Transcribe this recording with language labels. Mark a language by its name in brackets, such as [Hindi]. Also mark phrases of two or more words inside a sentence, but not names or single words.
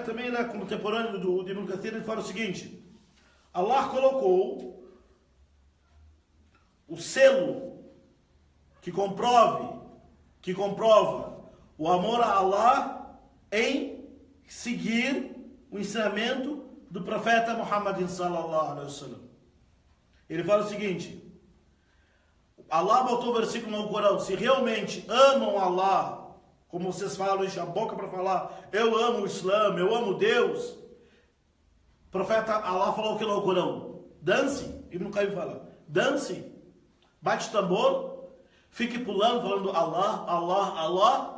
[Portuguese] Também ele é contemporâneo do Ibn Kathir, ele fala o seguinte, Allah colocou o selo que comprova o amor a Allah em seguir o ensinamento do profeta Muhammad [Arabic] صلى الله عليه وسلم. [Portuguese] Ele fala o seguinte, Allah botou o versículo no Corão, se realmente amam Allah, como vocês falam, enchem a boca para falar, eu amo o Islã, eu amo Deus. O profeta Allah falou o que no Corão? Dance, Ibn Qayyim fala, dance, bate tambor, fique pulando, falando Allah, Allah, Allah.